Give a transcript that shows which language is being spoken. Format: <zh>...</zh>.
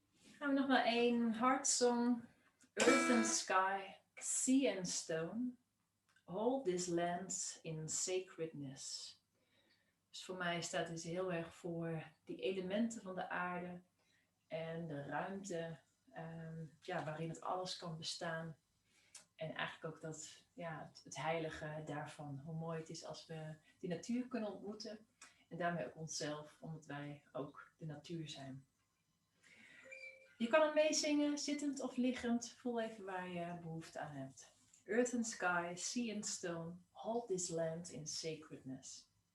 <nl>Gaan we nog maar één hartsong.</nl> <en>Earth and sky, sea and stone, hold this land in sacredness.</en> <nl>Dus voor mij staat dit heel erg voor die elementen van de aarde en de ruimte waarin het alles kan bestaan. En eigenlijk ook het heilige daarvan. Hoe mooi het is als we die natuur kunnen ontmoeten en daarmee ook onszelf, omdat wij ook de natuur zijn. Je kan hem meezingen, zittend of liggend. Voel even waar je behoefte aan hebt.</nl> <en>Earth and sky, sea and stone, hold this land in sacredness.</en>